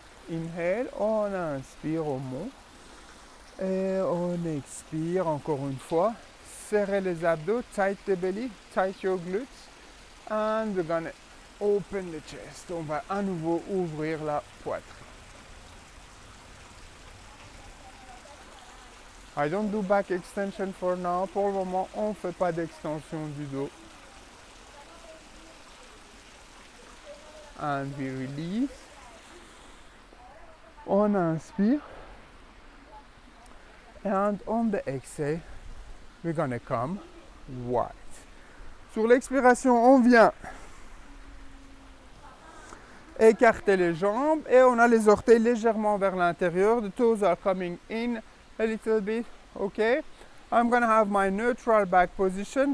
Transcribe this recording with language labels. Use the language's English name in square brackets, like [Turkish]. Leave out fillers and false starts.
[English] Inhale, [French] on inspire au mont. Et on expire encore une fois. Serrez les abdos, [English] tight the belly, tight your glutes. And we're gonna open the chest. [French] On va à nouveau ouvrir la poitrine. [English] I don't do back extension for now. [French] Pour le moment, on ne fait pas d'extension du dos. [English] And we release. [French] On inspire. [English] And on the exhale, we're gonna come wide. [French] Sur l'expiration, on vient écarter les jambes et on a les orteils légèrement vers l'intérieur. [English] The toes are coming in a little bit. Okay. I'm gonna have my neutral back position.